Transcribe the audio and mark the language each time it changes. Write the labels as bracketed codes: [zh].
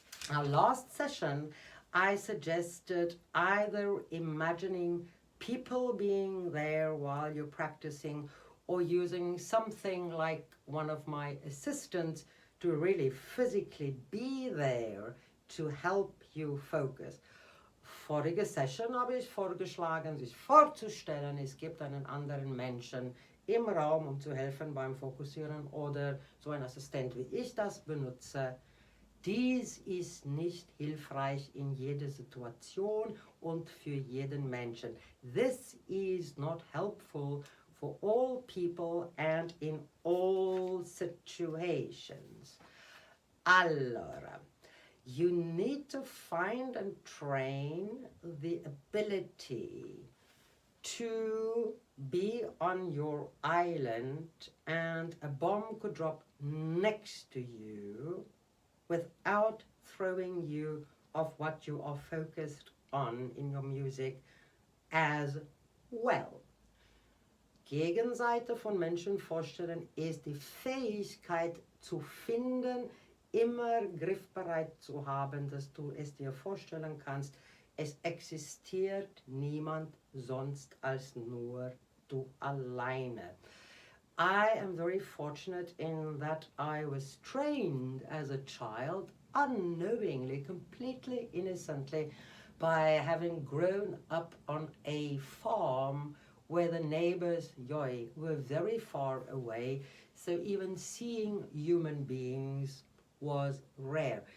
[en] Now, last session, I suggested either imagining people being there while you're practicing or using something like one of my assistants to really physically be there to help you focus. [de] Vorige Session habe ich vorgeschlagen, sich vorzustellen, es gibt einen anderen Menschen im Raum, um zu helfen beim Fokussieren, oder so ein Assistent wie ich das benutze. Dies ist nicht hilfreich in jeder Situation und für jeden Menschen. [en] This is not helpful for all people and in all situations. Allora, you need to find and train the ability to be on your island and a bomb could drop next to you without throwing you off what you are focused on in your music as well. [de] Gegenseite von Menschen vorstellen ist die Fähigkeit zu finden, immer griffbereit zu haben, dass du es dir vorstellen kannst. Es existiert niemand sonst als nur du alleine. [en] I am very fortunate in that I was trained as a child, unknowingly, completely innocently, by having grown up on a farm where the neighbors, were very far away, so even seeing human beings was rare.